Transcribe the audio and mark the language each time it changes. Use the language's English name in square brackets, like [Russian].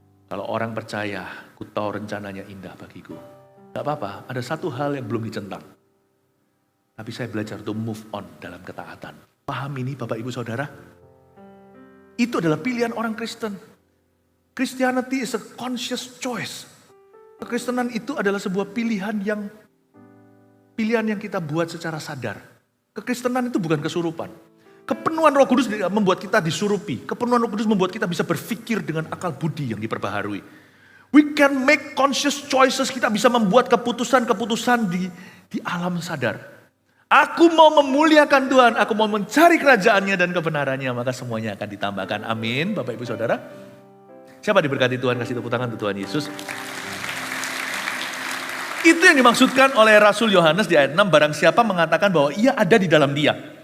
[Indonesian] Kalau orang percaya, ku tahu rencananya indah bagiku. Gak apa-apa, ada satu hal yang belum dicentang. Tapi saya belajar untuk move on dalam ketaatan. Paham ini Bapak Ibu Saudara? Itu adalah pilihan orang Kristen. [English] Christianity is a conscious choice. [Indonesian] Kekristenan itu adalah sebuah pilihan yang kita buat secara sadar. Kekristenan itu bukan kesurupan. Kepenuhan Roh Kudus membuat kita disurupi. Kepenuhan Roh Kudus membuat kita bisa berpikir dengan akal budi yang diperbaharui. [English] We can make conscious choices. [Indonesian] Kita bisa membuat keputusan-keputusan di alam sadar. Aku mau memuliakan Tuhan. Aku mau mencari kerajaannya dan kebenarannya. Maka semuanya akan ditambahkan. Amin. Bapak Ibu Saudara. Siapa diberkati Tuhan? Kasih tepuk tangan untuk Tuhan Yesus. Itu yang dimaksudkan oleh Rasul Yohanes di ayat 6. Barang siapa mengatakan bahwa ia ada di dalam dia.